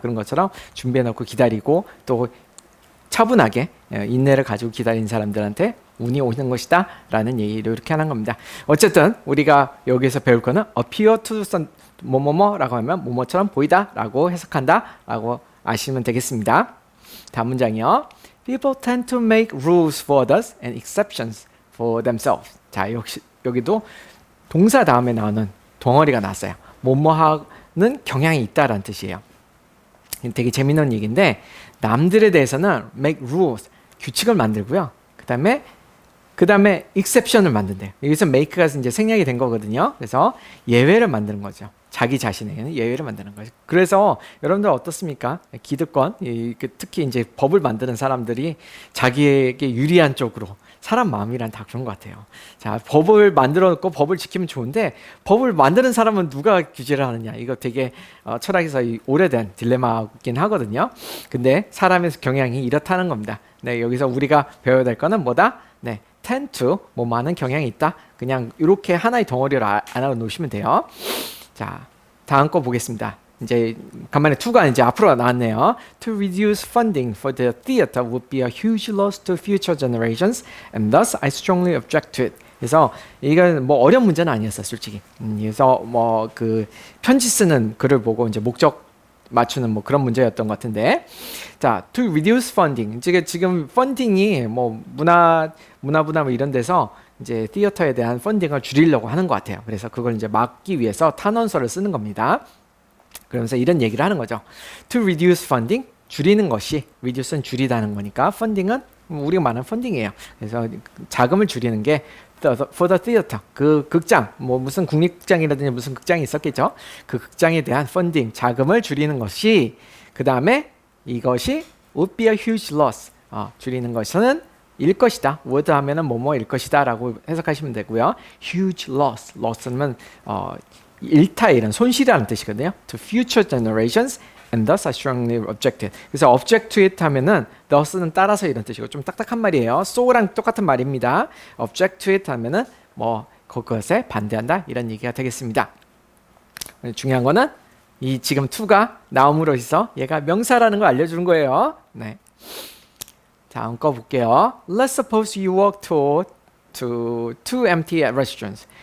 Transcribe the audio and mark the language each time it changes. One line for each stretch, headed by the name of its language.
Korean: 그런 것처럼 준비해 놓고 기다리고 또 차분하게 인내를 가지고 기다린 사람들한테 운이 오는 것이다 라는 얘기를 이렇게 하는 겁니다. 어쨌든 우리가 여기서 배울 거는 appear to 뭐뭐뭐라고 하면 뭐뭐처럼 보이다 라고 해석한다 라고 아시면 되겠습니다. 다음 문장이요.
English: People tend to make rules for others and exceptions for themselves.
Korean: 자, 여기도 동사 다음에 나오는 덩어리가 나왔어요. 뭐뭐하는 경향이 있다라는 뜻이에요. 되게 재밌는 얘기인데 남들에 대해서는
English: make rules,
Korean: 규칙을 만들고요. 그 다음에 exception을 만든대요. 여기서 make가 이제 생략이 된 거거든요. 그래서 예외를 만드는 거죠. 자기 자신에게는 예외를 만드는 거죠. 그래서 여러분들 어떻습니까? 기득권, 특히 이제 법을 만드는 사람들이 자기에게 유리한 쪽으로 사람 마음이란 다 그런 것 같아요. 자, 법을 만들어 놓고 법을 지키면 좋은데 법을 만드는 사람은 누가 규제를 하느냐? 이거 되게 철학에서 오래된 딜레마긴 하거든요. 근데 사람의 경향이 이렇다는 겁니다. 네, 여기서 우리가 배워야 될 거는 뭐다? 네, tend to 뭐 많은 경향이 있다. 그냥 이렇게 하나의 덩어리를 알아 놓으시면 돼요. 자, 다음 거 보겠습니다. 이제 간만에 to가 이제 앞으로 나왔네요.
English: To reduce funding for the theater would be a huge loss to future generations, and thus I strongly object to it.
Korean: 그래서 이건 뭐 어려운 문제는 아니었어, 솔직히. 그래서 뭐 그 편지 쓰는 글을 보고 이제 목적 맞추는 뭐 그런 문제였던 것 같은데, 자,
English: to reduce funding.
Korean: 지금 펀딩이 뭐 문화부나 뭐 이런 데서 이제 티어터에 대한 펀딩을 줄이려고 하는 것 같아요. 그래서 그걸 이제 막기 위해서 탄원서를 쓰는 겁니다. 그러면서 이런 얘기를 하는 거죠.
English: To reduce funding,
Korean: 줄이는 것이, reduce는 줄이다는 거니까 funding은 우리가 말하는 funding이에요. 그래서 자금을 줄이는 게
English: for the theater,
Korean: 그 극장, 뭐 무슨 국립극장이라든지 무슨 극장이 있었겠죠. 그 극장에 대한 funding, 자금을 줄이는 것이, 그 다음에 이것이
English: would be a huge loss,
Korean: 줄이는 것은 일 것이다. would 하면은 뭐뭐일 것이다 라고 해석하시면 되고요. huge loss, loss는 일타 이런 손실이라는 뜻이거든요.
English: To future generations and thus I strongly object it.
Korean: 그래서
English: object to it
Korean: 하면은 thus는 따라서 이런 뜻이고 좀 딱딱한 말이에요. so랑 똑같은 말입니다.
English: object to it
Korean: 하면은 뭐 그것에 반대한다 이런 얘기가 되겠습니다. 중요한 거는 이 지금 to가 나옴으로 해서 얘가 명사라는 걸 알려주는 거예요. 네. 다음 거 볼게요.
English: Let's suppose you walk to two empty restaurants.